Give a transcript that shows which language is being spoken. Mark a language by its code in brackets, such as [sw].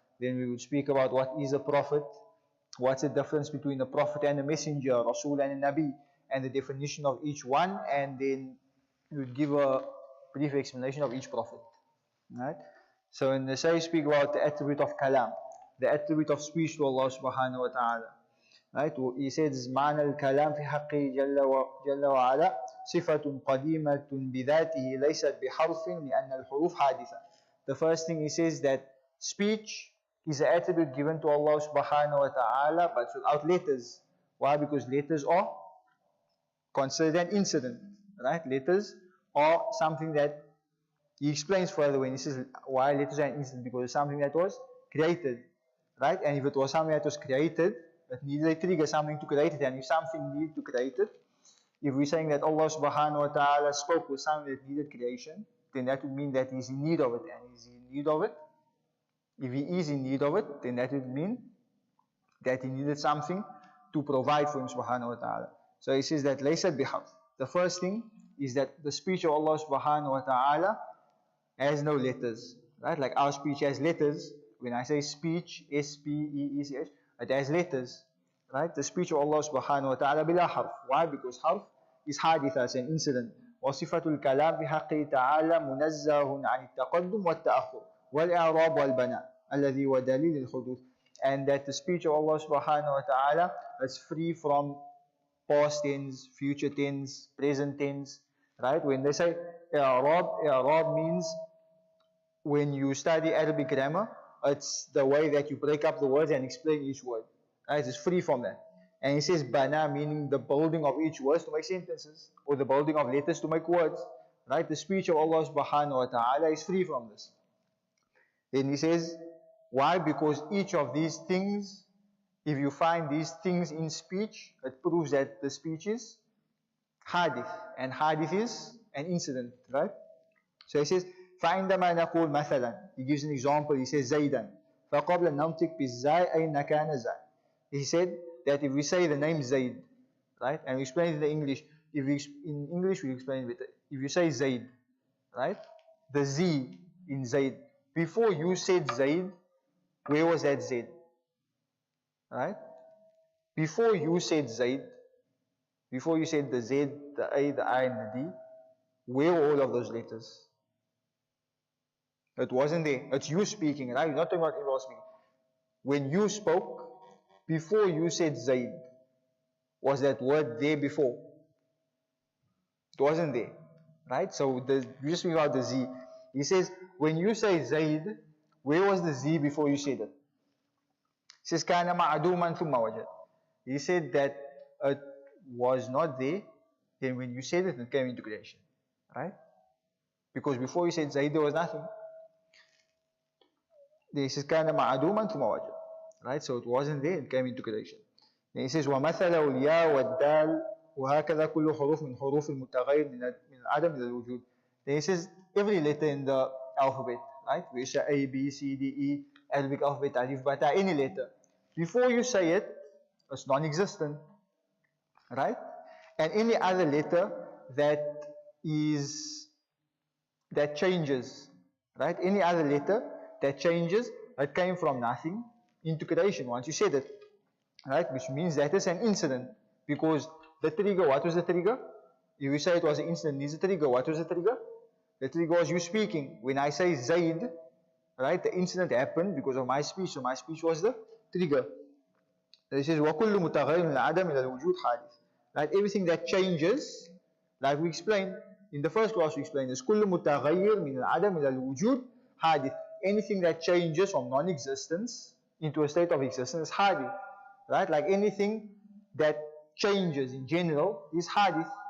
[en] Then we will speak about what is a prophet, what's the difference between a prophet and a messenger, Rasul and a Nabi, and the definition of each one, and then we would give a brief explanation of each prophet. Right? So in the say speak about the attribute of kalam, the attribute of speech to Allah subhanahu wa ta'ala. Right? He says, [ar] معنى الكلام في حقه جل وعلا صفة قديمة بذاته ليست بحرف لأن الحروف حادثة. [en] The first thing he says that speech is an attribute given to Allah subhanahu wa ta'ala, but without letters. Why? Because letters are considered an incident. Right? Letters are something that he explains further when he says why letters are an incident, because it's something that was created. Right? And if it was something that was created, it needed a trigger, something to create it. And if something needed to create it, if we're saying that Allah subhanahu wa ta'ala spoke with something that needed creation, then that would mean that He's in need of it. And He's in need of it. If He is in need of it, then that would mean that He needed something to provide for Him subhanahu wa ta'ala. So he says that laysat biharf. The first thing is that the speech of Allah subhanahu wa ta'ala has no letters. Right? Like our speech has letters. When I say speech, S-P-E-E-C-H, it has letters. Right? The speech of Allah subhanahu wa ta'ala bila harf. Why? Because harf is haditha, it's an incident. [ar] وصفة الكلام بحقه تعالى منزه عن التقدم والتأخر والإعراب والبناء الذي هو دليل الحدوث. [en] And that the speech of Allah subhanahu wa ta'ala is free from past tense, future tense, present tense. Right? When they say i'rab means when you study Arabic grammar, it's the way that you break up the words and explain each word. Right? It's free from that. And he says bana, meaning the building of each word to make sentences, or the building of letters to make words. Right? The speech of Allah subhanahu wa ta'ala is free from this. Then he says, why? Because each of these things, if you find these things in speech, it proves that the speech is hadith, and hadith is an incident. Right? So he says, [ar] فعندما نقول مثلا, [en] he gives an example, he says [ar] زيدا فقبل أن ننطق بالزاي أين كان زاي. [en] He said that if we say the name Zaid, right, and we explain it in English, in English we explain it, if you say Zaid, right, the Z in Zaid, before you said Zaid, where was that Z? Right? Before you said Zaid, before you said the Z, the A, the I, and the D, where were all of those letters? It wasn't there. It's you speaking, right? You're not talking about anyone else speaking. When you spoke, before you said Zaid, was that word there before? It wasn't there. Right? So you just speak about the Z. He says, when you say Zaid, where was the Z before you said it? He says, [ar] كَانَ مَعْدُومًا ثُمَّ وَجَدَ. [en] He said that it was not there, then when you said it, it came into creation. Right? Because before you said Zaid, there was nothing. Then he says [ar] كان معدوما ثم وجد. [en] Right? So it wasn't there, it came into creation. Then he says [ar] ومثله الياء والدال وهكذا كل حروف من حروف المتغير من العدم إلى الوجود. [en] Then he says every letter in the alphabet, right? We say A, B, C, D, E, Arabic alphabet, alif, bata, any letter. Before you say it, it's non-existent, right? And any other letter that changes, right? Any other letter that changes, that came from nothing into creation once you said it, right? Which means that is an incident, because the trigger, what was the trigger? If you say it was an incident, needs a trigger. What was the trigger? The trigger was you speaking. When I say Zaid, right, the incident happened because of my speech, so my speech was the trigger. This is [ar] وَكُلُّ مُتَغَيِّرٍ مِنَ الْعَدَمِ إِلَى الْوُجُودِ حَادِثٌ. [en] Right, everything that changes, like we explained in the first class, we explained this. [ar] كُلُّ مُتَغَيِّرٍ مِنَ الْعَدَمِ إِلَى الْوُجُودِ حَادِثٌ. [en] Anything that changes from non-existence into a state of existence is hadith. Right, like anything that changes in general is hadith.